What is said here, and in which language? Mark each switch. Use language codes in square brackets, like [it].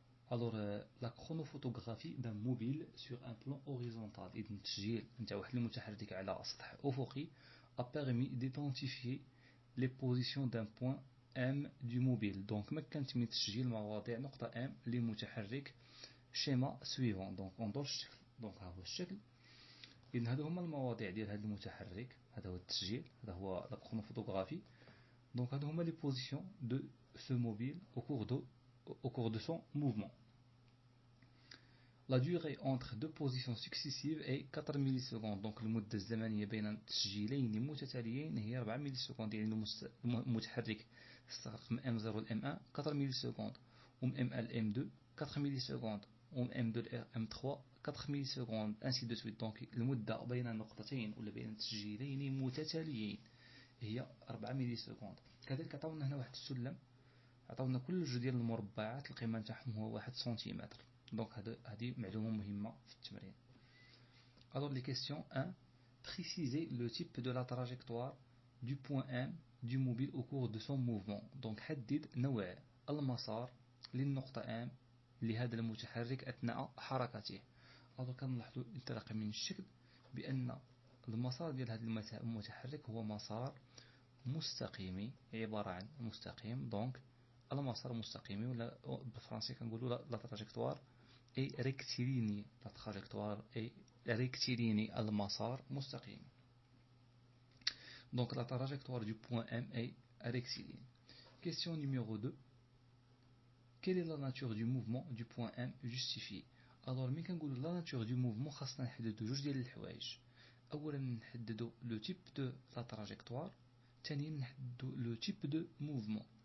[fr] Alors la chronophotographie d'un mobile sur un plan horizontal. [ar] إذا التسجيل نتاع واحد المتحرك على سطح أفقي [fr] a permis d'identifier les positions d'un point M du mobile. [ar] Donc مكنت من تسجيل مواضيع نقطة M لمتحرك [fr] schéma suivant. [ar] Donc انظر الشكل. Donc ها هو الشكل. إذن هذو هما المواضيع ديال هذا المتحرك. هذا هو التسجيل. هذا هو la chronophotographie. [fr] Donc [ar] هذو هما [fr] les positions de ce mobile au cours de son mouvement. La durée entre deux positions successives est 4 millisecondes. [ar] Donc المدة الزمنية بين تسجيلين متتاليين هي 4 مليسكوند. يعني المتحرك استغرق من M0 ل M1 4 مليسكوند، ومن M1 ل M2 4 مليسكوند، ومن M2 ل M3 4 مليسكوند [fr] ainsi de suite. [ar] donc المدة بين نقطتين ولا بين تسجيلين متتاليين هي 4 مليسكوند. كذلك عطاونا هنا واحد السلم، عطاونا كل جوج ديال المربعات القيمة تاعهم هو 1 سنتيمتر. Donc هذه معلومة مهمة في التمرين. [fr] Alors les questions 1. Préciser le type de la trajectoire du point M du mobile au cours de son mouvement. [ar] Donc حدد نوع المسار للنقطة M لهذا المتحرك أثناء حركته. Alors كنلاحظوا انطلاقا من الشكل بأن المسار ديال هذا المتحرك هو مسار مستقيمي، عبارة عن مستقيم. donc المسار مستقيمي، ولا بالفرنسي كنقولوا لا تراجيكتوار اي ريكتيليني. لا تراجيكتوار اي ريكتيليني، المسار مستقيم. [fr] donc la trajectoire du point M est rectiligne. Question numéro 2. Quelle est la nature du mouvement du point M justifié? [ar] alors ملي كنقولوا [fr] la nature du mouvement [ar] خاصنا نحددوا جوج ديال الحوايج. اولا نحددوا لو تيب دو لا تراجيكتوار، ثانيا نحددوا لو تيب دو موفمون.